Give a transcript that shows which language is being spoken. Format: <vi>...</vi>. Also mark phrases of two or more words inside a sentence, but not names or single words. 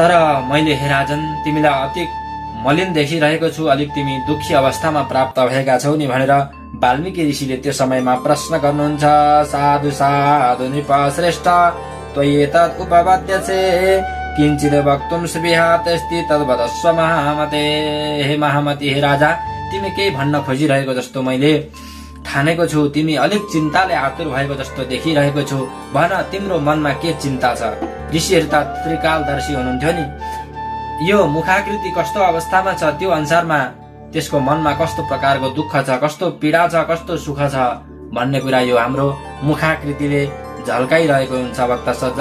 <ne>तर मैले हे राजन तिमीलाई अति मलिन देखिरहेको छु, अलिक तिमी दुखी अवस्थामा प्राप्त भएका छौ नि भनेर वाल्मीकि ऋषिले त्यो समयमा प्रश्न गर्नुहुन्छ।</ne> <sa>साधु साधु नृप श्रेष्ठ त्वयेतत् उपपद्यसे किञ्चित् वक्तुं स्पृहात्यस्ति तद्वदस्व महामते।</sa> <ne>हे महामती, हे राजा, तिमी केही भन्न खोजिरहेको जस्तो मैले ठानेको छु। तिमी अलिक चिन्ताले आतुर भएको जस्तो देखिरहेको छु। भन, तिम्रो मनमा के चिन्ता छ? ऋषिहरू त त्रिकालदर्शी हुनुहुन्थ्यो नि। यो मुखाकृति कस्तो अवस्थामा छ त्यो अनुसारमा त्यसको मनमा कस्तो प्रकारको दुःख छ, कस्तो पीडा छ, कस्तो सुख छ भन्ने कुरा यो हाम्रो मुखाकृतिले झल्काइरहेको हुन्छ भक्त सज्जन।</ne>